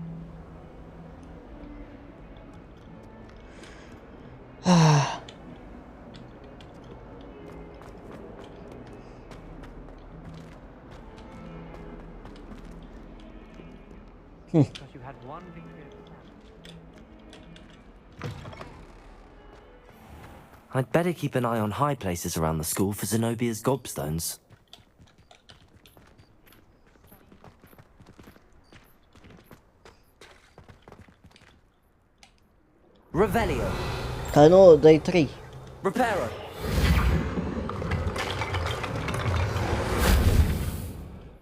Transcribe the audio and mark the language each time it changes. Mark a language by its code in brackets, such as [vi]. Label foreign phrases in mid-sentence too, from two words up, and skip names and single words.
[en] Because you had one victory. I'd better keep an eye on high places around the school for Zenobia's gobstones. Revelio. [ro] Ca nu, dai 3. [en] Reparo.